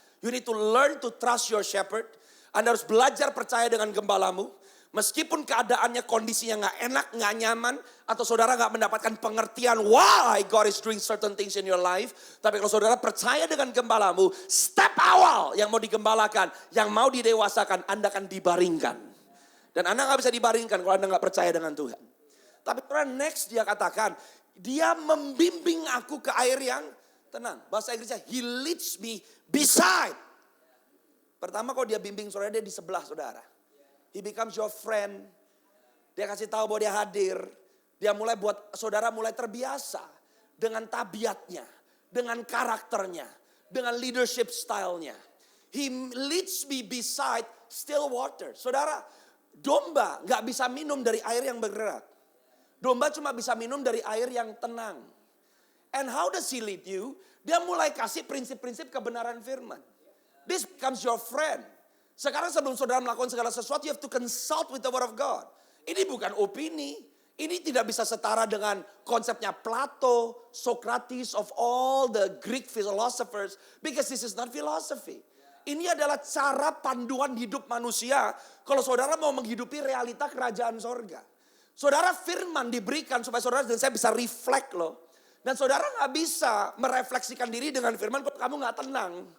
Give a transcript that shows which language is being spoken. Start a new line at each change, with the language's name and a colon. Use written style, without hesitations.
English: You need to learn to trust your shepherd.
Indonesian: Anda harus belajar percaya dengan gembalamu. Meskipun keadaannya kondisinya gak enak, gak nyaman. Atau saudara gak mendapatkan pengertian
English: why God is doing certain things in your life.
Indonesian: Tapi kalau saudara percaya dengan gembalamu, step awal yang mau digembalakan, yang mau didewasakan, Anda akan dibaringkan. Dan Anda gak bisa dibaringkan kalau Anda gak percaya dengan Tuhan. Tapi next dia katakan, dia membimbing aku ke air yang tenang. Bahasa Inggrisnya,
English: He leads me beside.
Indonesian: Pertama kalau dia bimbing saudara, dia di sebelah saudara.
English: He becomes your friend.
Indonesian: Dia kasih tahu bahwa dia hadir. Dia mulai buat saudara mulai terbiasa dengan tabiatnya, dengan karakternya, dengan leadership stylenya.
English: He leads me beside still water.
Indonesian: Saudara, domba gak bisa minum dari air yang bergerak. Domba cuma bisa minum dari air yang tenang.
English: And how does he lead you?
Indonesian: Dia mulai kasih prinsip-prinsip kebenaran firman.
English: This becomes your friend.
Indonesian: Sekarang sebelum saudara melakukan segala sesuatu,
English: you have to consult with the word of God.
Indonesian: Ini bukan opini. Ini tidak bisa setara dengan konsepnya Plato, Socrates,
English: of all the Greek philosophers. Because this is not philosophy.
Indonesian: Ini adalah cara panduan hidup manusia. Kalau saudara mau menghidupi realita kerajaan sorga. Saudara, firman diberikan supaya saudara dan saya bisa reflect loh. Dan saudara gak bisa merefleksikan diri dengan firman kalau kamu gak tenang.